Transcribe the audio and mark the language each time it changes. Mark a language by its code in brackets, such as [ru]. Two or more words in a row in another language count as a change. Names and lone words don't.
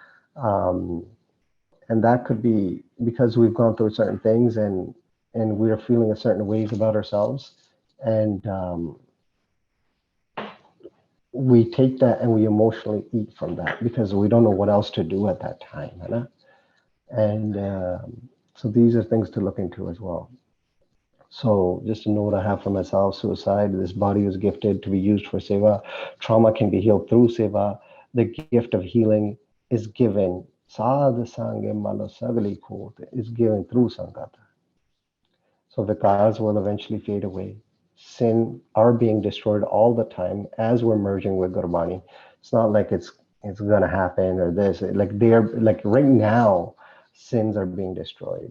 [en] And that could be because we've gone through certain things, and we are feeling a certain ways about ourselves, and we take that and we emotionally eat from that because we don't know what else to do at that time, right? And so these are things to look into as well. So just a note I have for myself: suicide. This body was gifted to be used for seva. Trauma can be healed through seva. The gift of healing is given. [pa] ਸਾਧ ਸੰਗਿ ਮਲੋ ਸਗਲੀ ਖੋਟੁ [en] is given through sangata. So vikars will eventually fade away. Sin are being destroyed all the time as we're merging with Gurbani. It's not like it's gonna happen or this. Like they're like right now, sins are being destroyed.